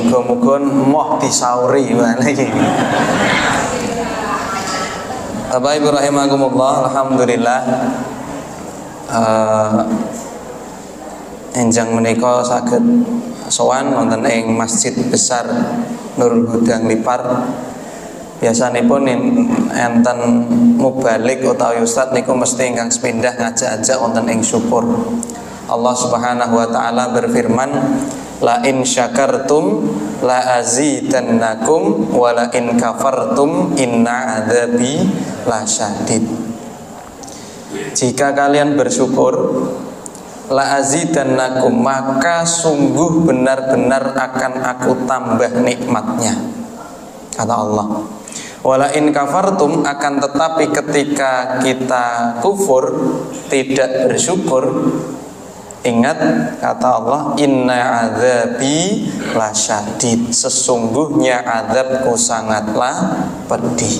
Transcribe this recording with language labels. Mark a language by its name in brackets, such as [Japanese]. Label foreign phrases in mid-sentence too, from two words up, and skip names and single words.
[Javanese] Muga-muga moh disauri iki. Bapak Ibu rahimakumullah, alhamdulillah enjang menika saged sowan wonten ing Masjid Besar Nurul Huda Nglipar. Biasanipun enten mubalik utawi ustaz niku mesti ingkang sepindah ngajak-ajak wonten ing syukur. [Indonesian] Allah [Arabic] سبحانه وتعالى [Indonesian] berfirman, [Arabic] لئن شكرتم لأزيدنكم ولئن كفرتم إن عذابي لشديد. [Indonesian] Jika kalian bersyukur, [Arabic] لأزيدنكم, [Indonesian] maka sungguh benar-benar akan aku tambah nikmatnya, kata Allah. [Arabic] ولئن كفرتم, [Indonesian] akan tetapi ketika kita kufur tidak bersyukur, ingat kata Allah, [Arabic] إن عذابي لشديد, [Indonesian] sesungguhnya azabku sangatlah pedih.